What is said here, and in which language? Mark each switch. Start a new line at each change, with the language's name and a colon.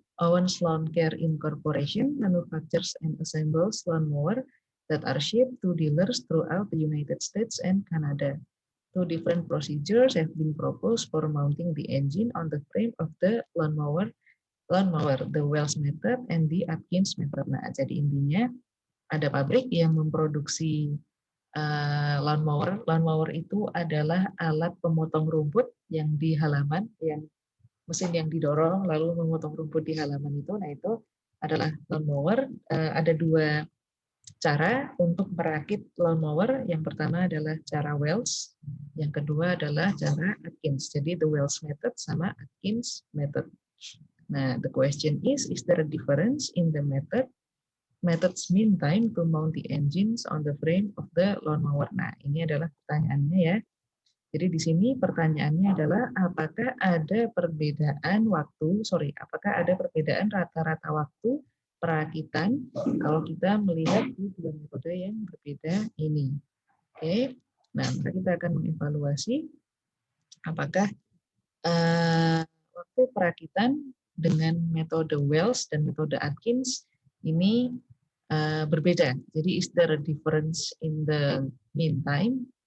English: Owens Lawn Care Incorporation manufactures and assembles lawnmower that are shipped to dealers throughout the United States and Canada. Two different procedures have been proposed for mounting the engine on the frame of the lawnmower, the Wells method and the Atkins method.
Indonesian: Nah, jadi intinya ada pabrik yang memproduksi lawnmower. Lawnmower itu adalah alat pemotong rumput yang di halaman, yang mesin yang didorong lalu memotong rumput di halaman itu. Nah, itu adalah lawnmower. Ada dua cara untuk merakit lawnmower. Yang pertama adalah cara Wells, yang kedua adalah cara Atkins.
English: Jadi the Wells method sama Atkins method. Nah, the question is there a difference in the methods mean time to mount the engines on the frame of the lawnmower?
Indonesian: Nah, ini adalah pertanyaannya ya. Jadi di sini pertanyaannya adalah apakah ada perbedaan rata-rata waktu perakitan kalau kita melihat di dua metode yang berbeda ini. Oke, nah maka kita akan mengevaluasi apakah waktu perakitan dengan metode Wells dan metode Atkins ini berbeda.
English: Jadi is there a difference in the mean time?